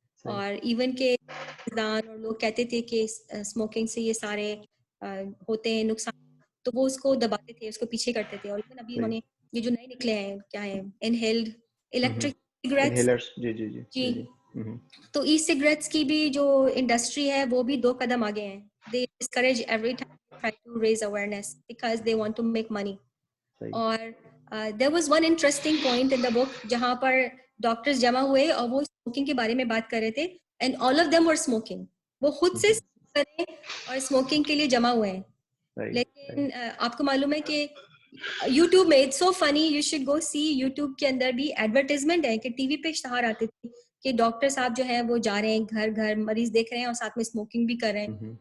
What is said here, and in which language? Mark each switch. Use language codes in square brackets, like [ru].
[ur] اور ایون کہ اور لوگ کہتے تھے کہ اسموکنگ سے یہ سارے ہوتے ہیں نقصان, تو وہ اس کو دباتے تھے, اس کو پیچھے کرتے تھے. اور ایون ابھی انہوں نے یہ جو نئے نکلے ہیں, کیا ہے, انہیلڈ الیکٹرک سگریٹس, جی, تو ای سگریٹس کی بھی جو انڈسٹری ہے وہ بھی 2 قدم آگے ہیں. [en] They discourage every time trying to raise awareness because they want to make money. [ur] صحیح. اور [en] there was one interesting point in the book [ur] جہاں پر ڈاکٹرز جمع ہوئے اور وہ اسموکنگ کے بارے میں بات کر رہے تھے [en] and all of them were smoking. [ur] وہ خود سے کریں اور اسموکنگ کے لیے جمع ہوئے ہیں. لیکن آپ کو معلوم ہے کہ یوٹیوب میں [en] it's so funny, you should go see, [ur] YouTube کے اندر بھی ایڈورٹیزمنٹ ہے کہ ٹی وی پہ اشتہار آتے تھے کہ ڈاکٹر صاحب جو ہیں وہ جا رہے ہیں گھر گھر, مریض دیکھ رہے ہیں اور ساتھ میں اسموکنگ بھی کر رہے ہیں.